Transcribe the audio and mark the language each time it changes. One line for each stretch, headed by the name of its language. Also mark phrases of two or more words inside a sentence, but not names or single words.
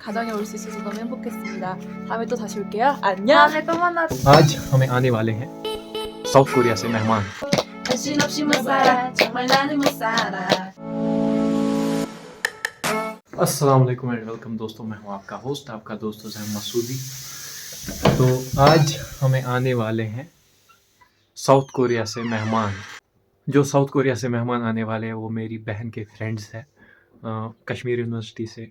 Korean: 가정에 올 수 있어서 너무 행복했습니다. 다음에 또 다시 올게요. 안녕. 다음에 또 만나.
Hindi: आज हमें आने वाले हैं साउथ कोरिया से मेहमान।
Korean: 당신 없이 못 살아. 정말 나는 못 살아.
Arabic: السلام عليكم
English: and welcome
Hindi: दोस्तों, मैं हूं आपका होस्ट, आपका दोस्त हुसैब मासूदी। तो आज हमें आने वाले हैं साउथ कोरिया से मेहमान। जो साउथ कोरिया से मेहमान आने वाले हैं वो मेरी बहन के फ्रेंड्स हैं कश्मीर यूनिवर्सिटी से।